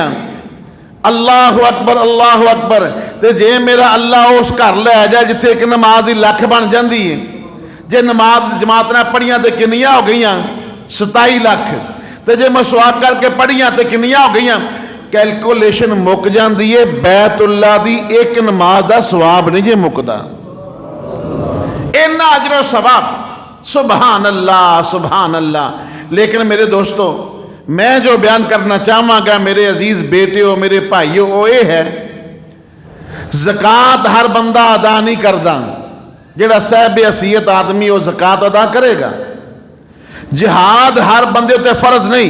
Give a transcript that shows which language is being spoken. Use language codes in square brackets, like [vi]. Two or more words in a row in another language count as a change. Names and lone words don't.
[ar] الله أكبر، الله أكبر. [pa] تو جے میرا اللہ اس گھر لے جائے جتھے ایک نماز کی لکھ بن جاتی ہے، جے نماز جماعت نال پڑھیاں تو کنیاں ہو گئیاں 27 لکھ، تو جے مسواک کرکے پڑھیاں تو کنیاں ہو گئیاں. کیلکولیشن مک جاتی ہے۔ بیت اللہ دی ایک نماز کا ثواب نہیں جے مکدا، انا اجر ثواب, [ar] سبحان الله، سبحان الله. [ur] لیکن میرے دوستو، میں جو بیان کرنا چاہانگا میرے عزیز بیٹیو، میرے بھائیو، وہ یہ ہے، زکات ہر بندہ ادا نہیں کرتا. جہڑا صاحب حیثیت آدمی وہ زکات ادا کرے گا. [pa] جہاد ہر بندے اتے فرض نہیں.